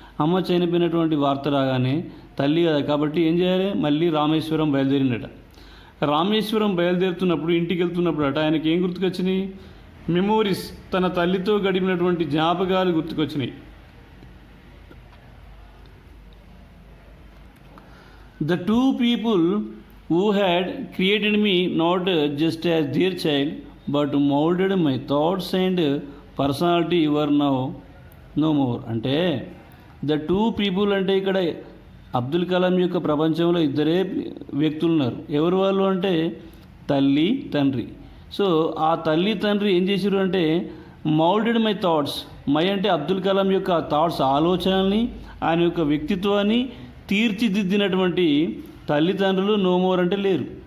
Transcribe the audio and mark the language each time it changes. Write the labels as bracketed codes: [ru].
[te] అమ్మ చనిపోయినటువంటి వార్త రాగానే తల్లి కదా కాబట్టి ఏం చేయాలి, మళ్ళీ రామేశ్వరం బయలుదేరిందట. రామేశ్వరం బయలుదేరుతున్నప్పుడు ఇంటికి వెళ్తున్నప్పుడు అట ఆయనకి ఏం గుర్తుకొచ్చినాయి, మెమోరీస్, తన తల్లితో గడిపినటువంటి జ్ఞాపకాలు గుర్తుకొచ్చినాయి. [en] The two people who had created me not just as their child but molded my thoughts and personality were now no more. [te] అంటే [en] the two people [te] అంటే ఇక్కడ అబ్దుల్ కలాం యొక్క ప్రపంచంలో ఇద్దరే వ్యక్తులు ఉన్నారు. ఎవరు వాళ్ళు అంటే తల్లి తండ్రి. సో ఆ తల్లి తండ్రి ఏం చేశారు అంటే [en] Molded my thoughts. [te] మై అంటే అబ్దుల్ కలాం యొక్క థాట్స్, ఆలోచనల్ని, ఆయన యొక్క వ్యక్తిత్వాన్ని తీర్చిదిద్దినటువంటి తల్లిదండ్రులు [en] no more [te] అంటే లేరు.